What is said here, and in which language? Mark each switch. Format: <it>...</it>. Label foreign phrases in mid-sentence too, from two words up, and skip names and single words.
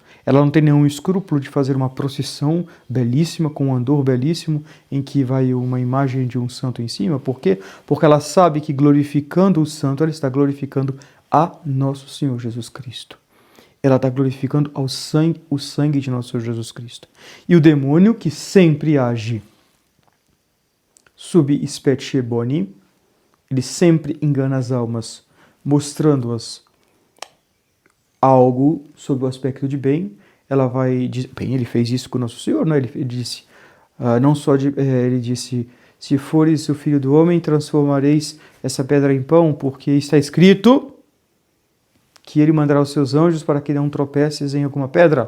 <pt>Ela não tem nenhum escrúpulo de fazer uma procissão belíssima, com um andor belíssimo, em que vai uma imagem de um santo em cima. Por quê? Porque ela sabe que glorificando o santo, ela está glorificando a Nosso Senhor Jesus Cristo. ela está glorificando o sangue de nosso Senhor Jesus Cristo. E o demônio, que sempre age</pt> <la>sub specie boni,</la> <pt>ele sempre engana as almas, mostrando-as algo sob o aspecto de bem. Ela vai dizer, bem, ele fez isso com nosso Senhor, né? Ele disse, ele disse, se fores o filho do homem, transformareis essa pedra em pão, porque está escrito que ele mandará os seus anjos para que não tropeces em alguma pedra.</pt>